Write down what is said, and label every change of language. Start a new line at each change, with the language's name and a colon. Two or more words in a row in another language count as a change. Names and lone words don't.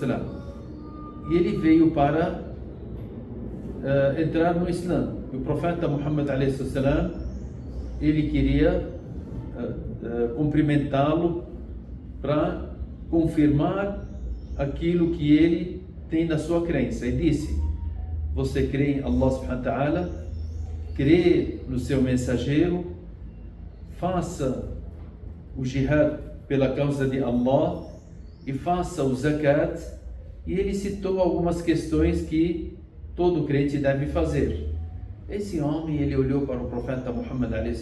Portuguese: e ele veio para entrar no Islã. E o profeta Muhammad a.s. ele queria cumprimentá-lo para confirmar aquilo que ele tem na sua crença, e disse: você crê em Allah
Arabic: سبحانه وتعالى,
Portuguese: crê no seu mensageiro, faça o jihad pela causa de Allah e faça o zakat. E ele citou algumas questões que todo crente deve fazer. Esse homem, ele olhou para o profeta Muhammad a.s.